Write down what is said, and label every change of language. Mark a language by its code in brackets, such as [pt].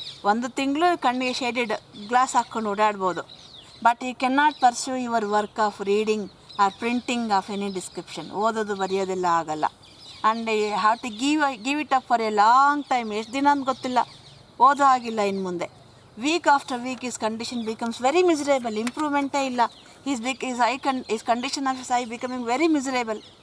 [kn] ಒಂದು ತಿಂಗಳು ಕಣ್ಣಿಗೆ ಶೇಡೆಡ್ ಗ್ಲಾಸ್ ಹಾಕ್ಕೊಂಡು ಓಡಾಡ್ಬೋದು. [en] But he cannot pursue your work of reading or printing of any description. [kn] ಓದೋದು ಬರೆಯೋದೆಲ್ಲ ಆಗಲ್ಲ. [en] And have to give it up for a long time. [kn] ಎಷ್ಟು ದಿನ ಅಂತ ಗೊತ್ತಿಲ್ಲ. ಓದೋ ಆಗಿಲ್ಲ ಇನ್ನು ಮುಂದೆ. [en] Week after week his condition becomes very miserable. [kn] ಇಂಪ್ರೂವ್ಮೆಂಟೇ ಇಲ್ಲ. [en] His condition of his eye becoming very miserable.